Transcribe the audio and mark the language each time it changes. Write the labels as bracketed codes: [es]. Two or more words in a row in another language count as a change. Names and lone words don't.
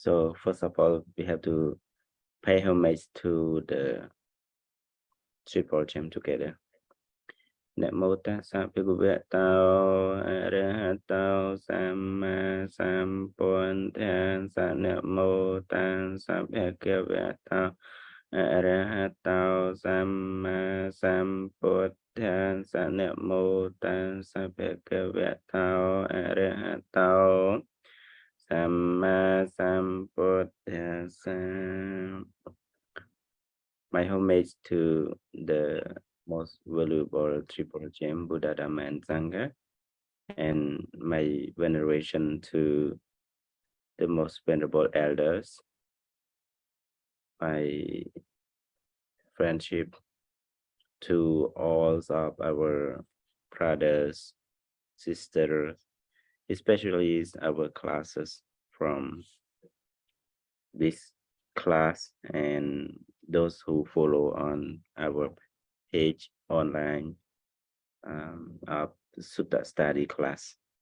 [en] So first of all, we have to pay homage to the triple gem together. [pi] Namo tassa bhagavato arahato samma sambuddhassa. Namo tassa bhagavato arahato samma sambuddhassa. Namo tassa bhagavato arahato samma sambuddhassa. [en] My homage to the most valuable triple gem, Buddha, Dhamma, and Sangha, and my veneration to the most venerable elders, my friendship to all of our brothers, sisters, especially our classes from this class and those who follow on our page online of Sutta study class.